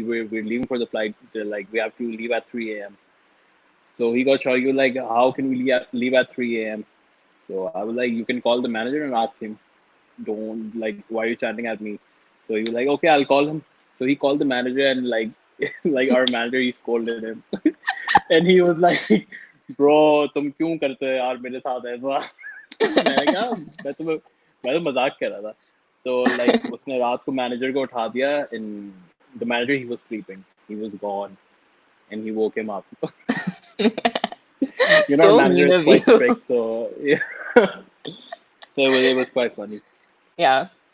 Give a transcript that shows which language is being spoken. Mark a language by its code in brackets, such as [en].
[en] We're leaving for the flight. They're like, we have to leave at 3 a.m. So he got shocked. You like, how can we leave at 3 a.m.? So I was like, you can call the manager and ask him. Don't like, why are you chatting at me? So he was like, okay, I'll call him. So he called the manager, and like like our manager, he scolded him. And he was like, [hi] bro तुम क्यों करते हो यार मेरे साथ ऐसा? मैंने कहा मैं तो मजाक कर रहा था. [en] So like [hi] उसने रात को मैनेजर को उठा दिया [en] and the manager he was sleeping, he was gone and he woke him up. You know our manager mean is quite you. strict, so yeah. So it was quite funny. Yeah.